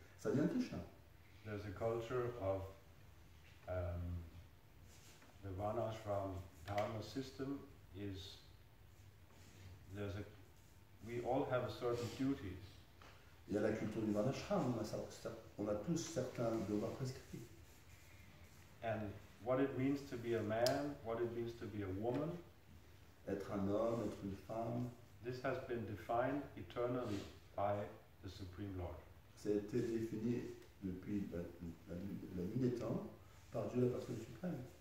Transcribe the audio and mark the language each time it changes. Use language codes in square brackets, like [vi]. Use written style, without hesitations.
[fr] Ça vient de Krishna. [en] There's a culture of the Varnashram Dharma system is, we all have a certain duties. [fr] Il y a la culture du Varnashram, on a tous certains devoirs prescrits. [en] And what it means to be a man, what it means to be a woman, [fr] Être un homme, être une femme, [en] this has been defined eternally by the Supreme Lord. [fr] ça a été défini depuis la nuit des temps par Dieu la personne suprême.